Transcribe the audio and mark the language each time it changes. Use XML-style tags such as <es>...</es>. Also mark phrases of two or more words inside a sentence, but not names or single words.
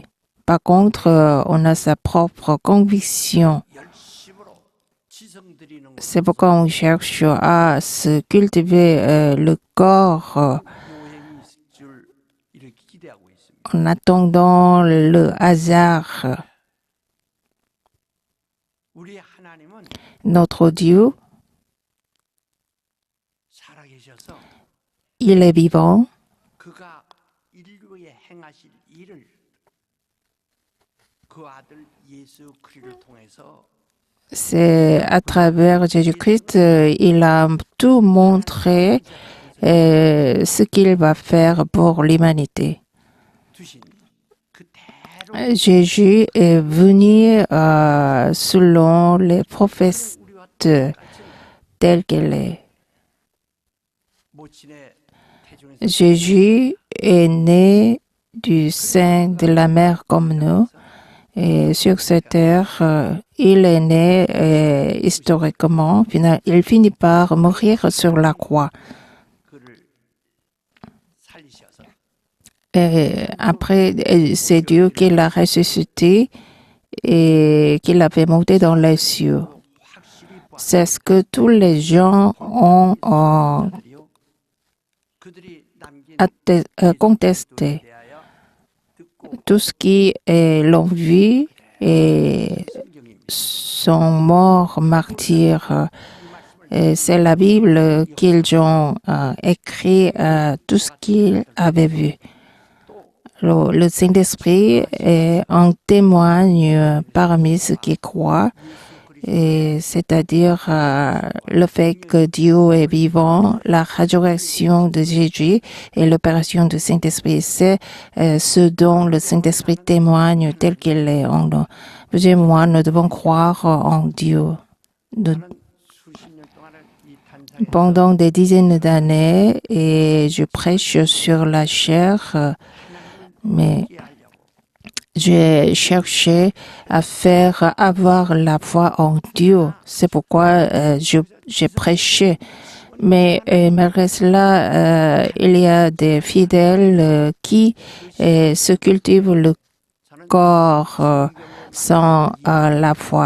<fr>Par contre, on a sa propre conviction. C'est pourquoi on cherche à se cultiver le corps en attendant le hasard.</fr> <ko>우리 하나님은</ko> <fr>Notre Dieu,</fr> <ko>살아계셔서</ko> <fr>il est vivant.</fr> <ko>그가 인류에 행하실 일을 그 아들 예수 그리스도를 통해서</ko> <fr>C'est à travers Jésus-Christ, il a tout montré ce qu'il va faire pour l'humanité.</fr> <ko>두신 그대로</ko> <fr>Jésus est venu selon les prophètes</fr> <ko>우리와</ko> <fr>tels qu'elle est.</fr> <ko>모친의 태중에서</ko> <fr>Jésus est né du sein de la mère comme nous. Et sur cette terre, il est né historiquement. Il finit par mourir sur la croix.</fr> <ko>그를 살리셔서</ko> <fr>Et après, c'est Dieu qui l'a ressuscité et qui l'a fait monter dans les cieux.</fr> <ko>확실히</ko> <fr>C'est ce que tous les gens ont</fr> <ko>보았더니요. 그들이 남긴</ko> <fr>contesté.</fr> <ko>대하여 듣고</ko> <fr>Tout ce qui l'ont vu et</fr> <ko>성경입니다.</ko> <fr>sont morts martyrs. Et c'est la Bible qu'ils ont écrit tout ce qu'ils avaient vu. Le Saint-Esprit en témoigne parmi ceux qui croient, et c'est-à-dire le fait que Dieu est vivant, la résurrection de Jésus et l'opération du Saint-Esprit. C'est ce dont le Saint-Esprit témoigne tel qu'il est en nous. Vous et moi, nous devons croire en Dieu.</fr> <ko>저는 수십 년 동안은 이 탄상에서</ko> <fr>Pendant des dizaines d'années, et je prêche sur la chair, mais</fr> <ko>하려고</ko> <fr>j'ai cherché à faire avoir la foi en Dieu. C'est pourquoi j'ai prêché. Mais malgré cela, il y a des fidèles qui se cultivent le corps sans la foi.</fr>